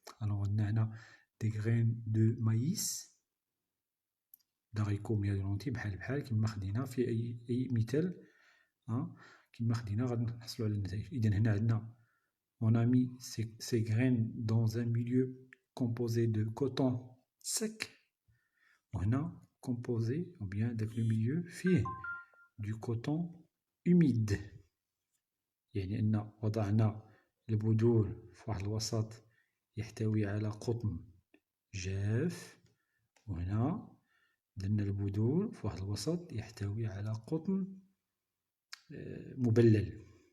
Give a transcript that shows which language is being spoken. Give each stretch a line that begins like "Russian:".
French: Alors on a des graines de maïs, d'haricots mais de lentilles
Arabic: بحال كما خدينا في أي مثال كما خدينا غادي نحصلوا على النتائج. إذا هنا عندنا
French: on a mis ces graines dans un milieu composé de coton sec. On a composé, ou bien avec le milieu fait du coton humide.
Arabic: يعني أن وضعنا البذور في واحد الوسط يحتوي على قطن جاف، وهنا درنا البذور في واحد الوسط يحتوي على قطن مبلل.